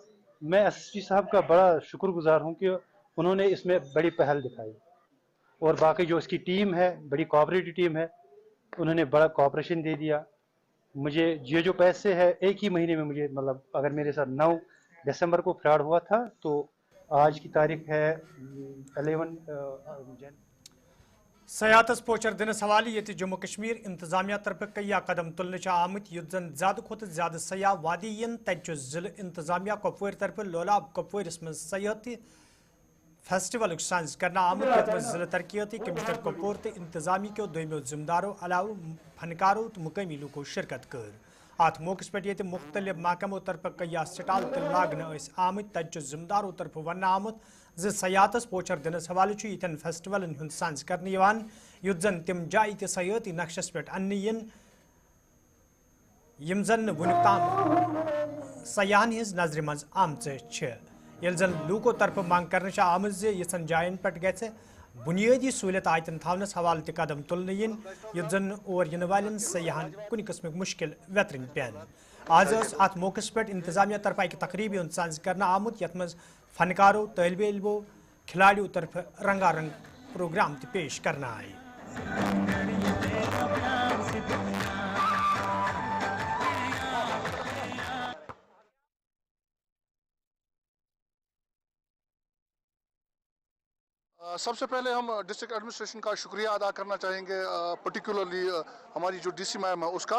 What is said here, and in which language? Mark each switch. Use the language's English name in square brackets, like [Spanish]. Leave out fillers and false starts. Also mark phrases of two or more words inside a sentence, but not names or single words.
[Hindi] मैं एसएसपी साहब का बड़ा शुक्रगुजार हूँ कि उन्होंने इसमें बड़ी पहल दिखाई, और बाकी जो इसकी टीम है बड़ी [English] cooperative team [Hindi] है, उन्होंने बड़ा कोऑपरेशन दे दिया। मुझे ये जो पैसे है एक ही महीने में मुझे, मतलब अगर मेरे साथ 9 दिसंबर को फ्रॉड हुआ था तो आज की तारीख है 11 जनवरी। [Kashmiri] सयाहतस पोचर दिनस हवाले ये जम्मू कश्मीर इंतजामिया तरफ कई कदम तुलने आमत युत जन ज्यादा खुद ज्यादा सयाह वादी यन तत जिले इंतजामिया कपवर तरफ लोलाब कपवरस मज सयाहती फेस्टिवल साज करना आमुत यथ मज जिले तरक्याती कमिश्नर कपवर तो इंतजामी के दोमो जिम्मेदारों अलाव फनकारों तो मुकामी लूको शिरकत कर। अत मौके पे ये मुख्तलिफ महकमों तरफ कई स्टाल तो लागन आमत तत जिम्मेदारों तरफ वन आमुत ज सयाहतस पोचर दिनस हवाले यन फेस्टिवलन हुंद साज करने युत जन तिम जाय त सयाहती नक्शस पे अन्न यम जन वुनिक ताम सयाहन हिज नजर मज आमच ये जन लूको तरफ मांग कर आम यन जायन पे ग बुनियादी सहूलियत आयतन थवनस हवाले त कदम तुलने युत जन और इन वाल सयाहन कुन किस्म मुश्किल वेतरन पेन। आज अत मौके पे इंतजामिया तरफ अक तकरीब हुंद साज करना आमुत यथ मज फनकारों, तालिब इल्मों, खिलाड़ियों तरफ रंगारंग प्रोग्राम तो पेश करना आए। [Hindi] सबसे पहले हम [English] district administration [Hindi] का शुक्रिया अदा करना चाहेंगे, पर्टिकुलरली हमारी जो [English] DC ma'am [Hindi] है उसका।